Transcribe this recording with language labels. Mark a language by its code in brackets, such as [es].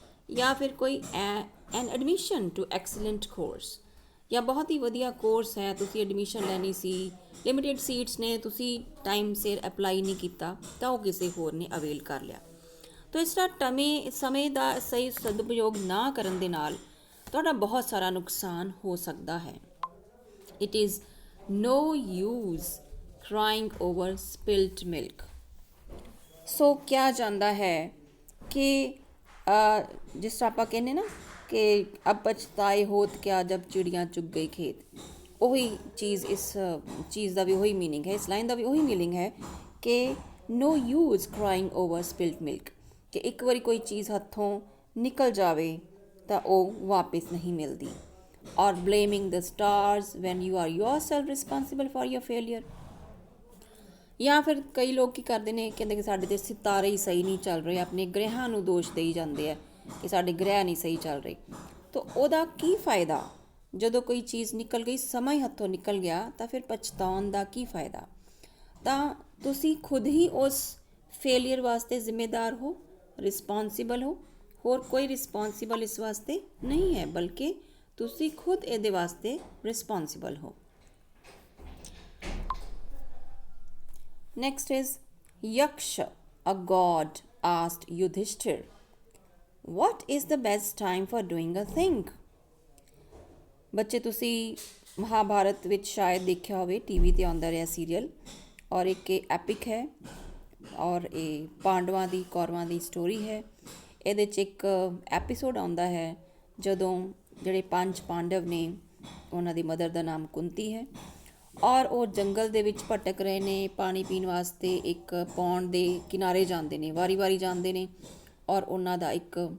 [pa] ਜਾਂ ਫਿਰ ਕੋਈ [en] an admission to excellent course, [pa] ਜਾਂ ਬਹੁਤ ਹੀ ਵਧੀਆ ਕੋਰਸ ਹੈ, ਤੁਸੀਂ ਐਡਮਿਸ਼ਨ ਲੈਣੀ ਸੀ, ਲਿਮਿਟਿਡ ਸੀਟਸ ਨੇ, ਤੁਸੀਂ ਟਾਈਮ ਸਿਰ ਅਪਲਾਈ ਨਹੀਂ ਕੀਤਾ ਤਾਂ ਉਹ ਕਿਸੇ ਹੋਰ ਨੇ ਅਵੇਲ ਕਰ ਲਿਆ। ਤਾਂ ਇਸ ਤਰ੍ਹਾਂ ਸਮੇਂ ਦਾ ਸਹੀ ਸਦਉਪਯੋਗ ਨਾ ਕਰਨ ਦੇ ਨਾਲ ਤੁਹਾਡਾ ਬਹੁਤ ਸਾਰਾ ਨੁਕਸਾਨ ਹੋ ਸਕਦਾ ਹੈ। [en] It is no use crying over spilt milk। [pa] ਸੋ ਕਿਹਾ ਜਾਂਦਾ ਹੈ ਕਿ ਜਿਸ ਤਰ੍ਹਾਂ ਆਪਾਂ ਕਹਿੰਦੇ ਨਾ ਕਿ [hi] ਅਬ ਪਛਤਾਏ ਹੋਤ ਕਿਆ ਜਬ ਚਿੜੀਆਂ ਚੁਗ ਗਈ ਖੇਤ, [pa] ਉਹੀ ਚੀਜ਼ ਇਸ ਚੀਜ਼ ਦਾ ਵੀ ਉਹੀ ਮੀਨਿੰਗ ਹੈ, ਇਸ ਲਾਈਨ ਦਾ ਵੀ ਉਹੀ ਮੀਨਿੰਗ ਹੈ ਕਿ [en] no use crying over spilt milk, [pa] ਕਿ ਇੱਕ ਵਾਰੀ ਕੋਈ ਚੀਜ਼ ਹੱਥੋਂ ਨਿਕਲ ਜਾਵੇ ਤਾਂ ਉਹ ਵਾਪਿਸ ਨਹੀਂ ਮਿਲਦੀ। [en] or blaming the stars when you are yourself responsible for your failure। [pa] ਜਾਂ ਫਿਰ ਕਈ ਲੋਕ ਕੀ ਕਰਦੇ ਨੇ, ਕਹਿੰਦੇ ਕਿ ਸਾਡੇ ਤੇ ਸਿਤਾਰੇ ਹੀ ਸਹੀ ਨਹੀਂ ਚੱਲ ਰਹੇ, ਆਪਣੇ ਗ੍ਰਹਿਾਂ ਨੂੰ ਦੋਸ਼ ਦੇਈ ਜਾਂਦੇ ਆ ਕਿ ਸਾਡੇ ਗ੍ਰਹਿ ਨਹੀਂ ਸਹੀ ਚੱਲ ਰਹੇ। ਤਾਂ ਉਹਦਾ ਕੀ ਫਾਇਦਾ? ਜਦੋਂ ਕੋਈ ਚੀਜ਼ ਨਿਕਲ ਗਈ, ਸਮਾਂ ਹੀ ਹੱਥੋਂ ਨਿਕਲ ਗਿਆ, ਤਾਂ ਫਿਰ ਪਛਤਾਉਣ ਦਾ ਕੀ ਫਾਇਦਾ? ਤਾਂ ਤੁਸੀਂ ਖੁਦ ਹੀ ਉਸ ਫੇਲੀਅਰ ਵਾਸਤੇ ਜ਼ਿੰਮੇਦਾਰ ਹੋ, ਰਿਸਪੋਂਸੀਬਲ ਹੋ। ਹੋਰ ਕੋਈ ਰਿਸਪੋਂਸੀਬਲ ਇਸ ਵਾਸਤੇ ਨਹੀਂ ਹੈ, ਬਲਕਿ ਤੁਸੀਂ ਖੁਦ ਇਹਦੇ ਵਾਸਤੇ ਰਿਸਪੋਂਸੀਬਲ ਹੋ। [en] Next is Yaksha, a god asked Yudhishthir, what is the best time for doing a thing। [pa] ਬੱਚੇ ਤੁਸੀਂ ਮਹਾਭਾਰਤ ਵਿੱਚ ਸ਼ਾਇਦ ਦੇਖਿਆ ਹੋਵੇ, ਟੀਵੀ 'ਤੇ ਆਉਂਦਾ ਰਿਹਾ ਸੀਰੀਅਲ, ਔਰ ਇੱਕ ਇਹ ਐਪਿਕ ਹੈ ਔਰ ਇਹ ਪਾਂਡਵਾਂ ਦੀ ਕੌਰਵਾਂ ਦੀ ਸਟੋਰੀ ਹੈ। ਇਹਦੇ 'ਚ ਇੱਕ ਐਪੀਸੋਡ ਆਉਂਦਾ ਹੈ ਜਦੋਂ ਜਿਹੜੇ 5 ਪਾਂਡਵ ਨੇ, ਉਹਨਾਂ ਦੀ ਮਦਰ ਦਾ ਨਾਮ ਕੁੰਤੀ ਹੈ, ਔਰ ਉਹ ਜੰਗਲ ਦੇ ਵਿੱਚ ਭਟਕ ਰਹੇ ਨੇ, ਪਾਣੀ ਪੀਣ ਵਾਸਤੇ ਇੱਕ ਪੌਂਡ ਦੇ ਕਿਨਾਰੇ ਜਾਂਦੇ ਨੇ, ਵਾਰੀ ਵਾਰੀ ਜਾਂਦੇ ਨੇ, ਔਰ ਉਹਨਾਂ ਦਾ ਇੱਕ